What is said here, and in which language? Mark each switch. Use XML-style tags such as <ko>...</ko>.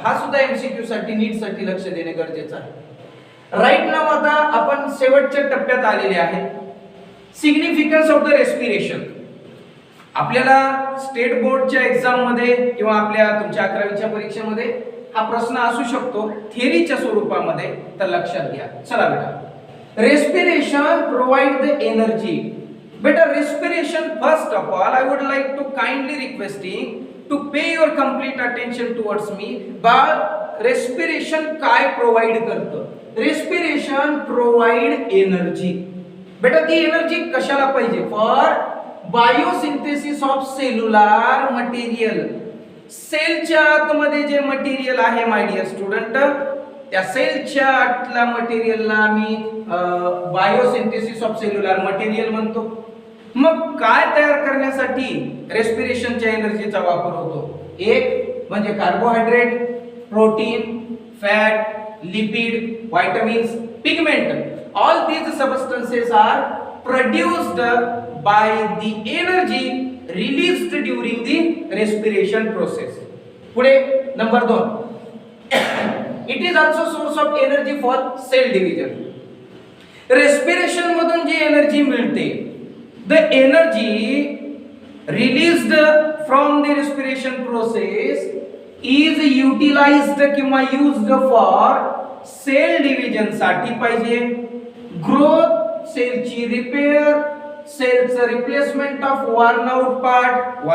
<mr>हा सुद्धा एमसीक्यू साठी नीट साठी लक्ष देणे गरजेचं आहे. राईट नाव आता आपण शेवटच्या टप्प्यात आलेले आहे. Significance of the respiration. आपल्याला स्टेट बोर्डच्या एक्झाम मध्ये किंवा आपल्या तुमच्या 11वीच्या परीक्षेमध्ये हा प्रश्न असू शकतो थिअरीच्या स्वरूपामध्ये, तर लक्षात घ्या. चला बेटा,</mr> <en>Respiration provide the energy. बेटा respiration, first of all I would like to kindly requesting to pay your complete attention towards me.</en> <mr>Bal, respiration काय प्रोव्हाइड करतं? Respiration provide energy. बेटा ती एनर्जी कशाला पाहिजे?</mr> <en>For biosynthesis of cellular material.</en> <mr>सेलच्या आतमध्ये जे मटेरियल आहे</mr> <en>my dear student,</en> <mr>त्या सेलच्या आतल्या मटेरियलला आम्ही बायोसिंथेसिस ऑफ सेल्युलर मटेरियल म्हणतो. मग काय तयार करण्यासाठी रेस्पिरेशनच्या एनर्जीचा वापर होतो? एक म्हणजे carbohydrate, protein, fat, lipid, vitamins, pigment.</mr> <en>All these substances are produced by the energy released during the respiration process.</en> <mr>पुढे number 2,</mr> <en>it is also source of energy for cell division.</en> <mr>Respiration मधून जी एनर्जी मिळते,</mr> <en>the energy released from the respiration process is utilized</en> <mr>किंवा used for sale division साठी पाहिजे, growth, सेलची repair, सेलचं replacement of worn out part.</mr>